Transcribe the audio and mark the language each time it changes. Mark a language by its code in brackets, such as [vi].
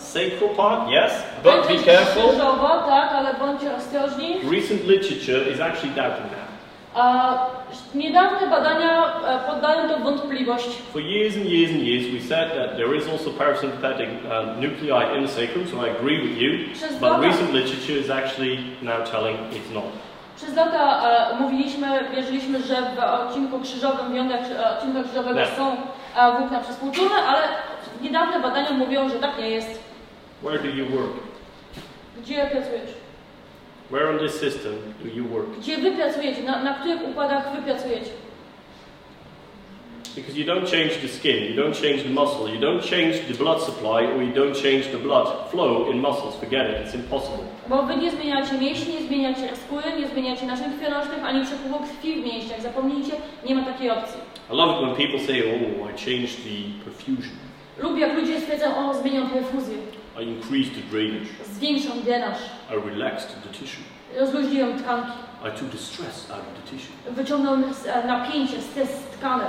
[en] Sacral part, yes, but be careful. [pl] Krzyżowa, tak, ale bądźcie ostrożni. [en] Recent literature is actually doubting that. [pl] Niedawne badania poddają to wątpliwość. [en] For years and years and years, we said that there is also parasympathetic nuclei in the sacrum, so I agree with you. But recent literature is actually now telling it's not. [pl] Przez lata wierzyliśmy, że w odcinku krzyżowym, w jądrach odcinka krzyżowego są włókna przywspółczulne, ale niedawne badania mówią, że tak nie jest. [en] Where do you work? [pl] Gdzie pracujesz? [en] Where on this system do you work? [pl] Gdzie wy pracujecie? Na których układach wy pracujecie? [en] Because you don't change the skin, you don't change the muscle, you don't change the blood supply, or you don't change the blood flow in muscles. Forget it, it's impossible. [pl] Bo wy nie zmieniacie mięśni, nie zmieniacie skóry, nie zmieniacie naczyń krwionośnych, ani przepływu krwi w mięśniach. Zapomnijcie, nie ma takiej opcji. [en] I love it when people say, oh, I changed the perfusion. [pl] Lubię, jak ludzie stwierdzą, o, zmieniam perfuzję. [en] I increased the drainage. [pl] Zwiększam drenaż. [en] I relaxed the tissue. [pl] Rozluźniłem tkanki. [en] I took the stress out of the tissue. [pl] Wyciągnąłem napięcie, stres z tkanek.